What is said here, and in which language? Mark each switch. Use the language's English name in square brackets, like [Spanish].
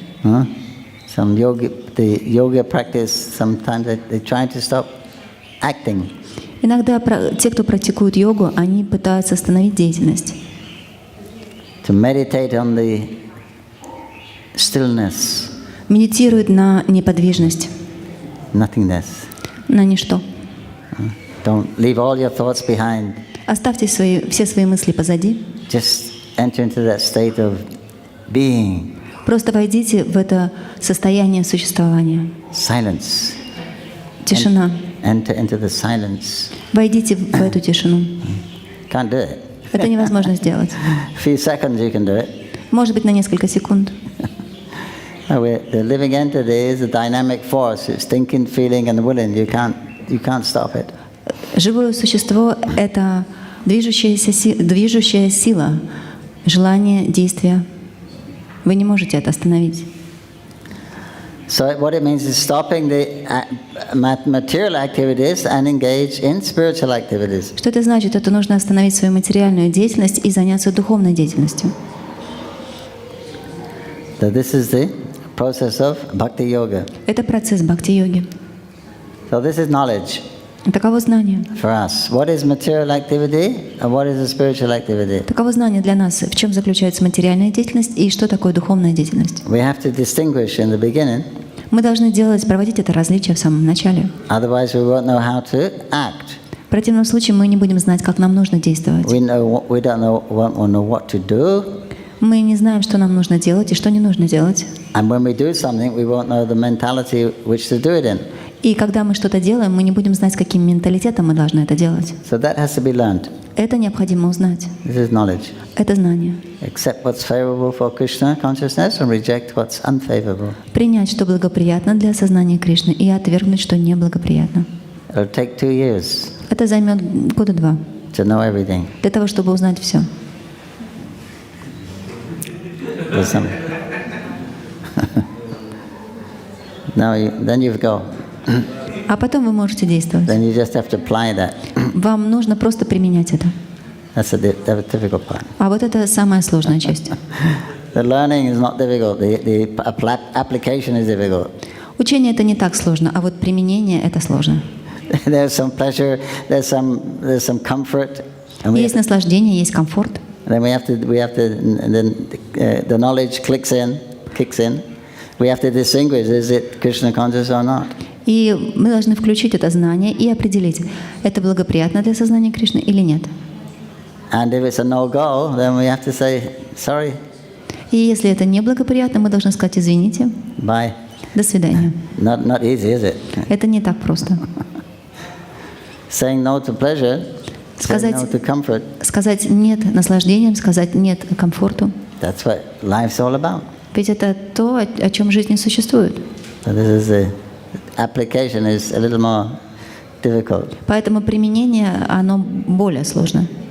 [English] Some the yoga practice, sometimes they try to stop acting. [Russian] Иногда те, кто практикует йогу, они пытаются остановить деятельность. [English] To meditate on the stillness. [Russian] Медитируют на неподвижность, [English] Nothingness. [Russian] на ничто. [English] Don't leave all your thoughts behind. [Russian] Оставьте все свои мысли позади. [English] Just enter into that state of being. [Russian] Просто войдите в это состояние существования. [English] Silence. [Russian] Тишина. [English] Enter into the silence. [Russian] Войдите в эту тишину. [English] Can't do it. [Russian] Это невозможно сделать. [English] A few seconds you can do it. [Russian] Может быть, на несколько секунд. [English] The living entity is a dynamic force. It's thinking, feeling, and willing. You can't stop it. [Russian] Живое существо – это движущая сила, желание, действие. Вы не можете это остановить. [English] So what it means is stopping the material activities and engage in spiritual activities. [Russian] Что это значит? Это нужно остановить свою материальную деятельность и заняться духовной деятельностью. [English] So this is the process of bhakti yoga. [Russian] Это процесс бхакти-йоги. [English] So this is knowledge [Russian] Таково знание. [English] for us. What is material activity and what is a spiritual activity? [Russian] Таково знание для нас, в чем заключается материальная деятельность и что такое духовная деятельность. [English] We have to distinguish in the beginning. [Russian] Мы должны проводить это различие в самом начале. [English] Otherwise we won't know how to act. [Russian] В противном случае мы не будем знать, как нам нужно действовать. [English] We won't know what to do. [Russian] Мы не знаем, что нам нужно делать и что не нужно делать. [English] And when we do something, we won't know the mentality which to do it in. [Russian] И когда мы что-то делаем, мы не будем знать, каким менталитетом мы должны это делать. [English] So that has to be learned. [Russian] Это необходимо узнать. [English] This is knowledge. [Russian] Это знание. [English] Accept what's favorable for Krishna consciousness and reject what's unfavorable. [Russian] Принять, что благоприятно для осознания Кришны, и отвергнуть, что неблагоприятно. [English] It'll take 2 years [Russian] Это займет года 2 [English] to know everything. [Russian] для того, чтобы узнать все. [English] There's some. Then you've go. [Russian] А потом вы можете действовать. [English] Then you just have to apply that. [Russian] Вам нужно просто применять это. [English] That's the difficult part. [Russian] А вот это самая сложная часть. [English] The learning is not difficult. The application is difficult. [Russian] Учение это не так сложно, а вот применение это сложно. [English] There's some pleasure. There's some comfort. And [Russian] Есть наслаждение, есть комфорт. [English] then then the knowledge kicks in. We have to distinguish: is it Krishna conscious or not? [Russian] И мы должны включить это знание и определить, это благоприятно для сознания Кришны или нет. [English] And if it's a no-go, then we have to say sorry. [Russian] И если это неблагоприятно, мы должны сказать извините. [English] Bye. [Russian] До свидания. [English] Not easy, is it? [Russian] Это не так просто. [English] Saying no to pleasure, saying no to comfort. [Russian] Сказать нет наслаждениям, сказать нет комфорту. [English] That's what life's all about. [Russian] Ведь это то, о чем жизнь и существует. [English] So this is the application is a little more difficult. [Russian] Поэтому применение, оно более сложно.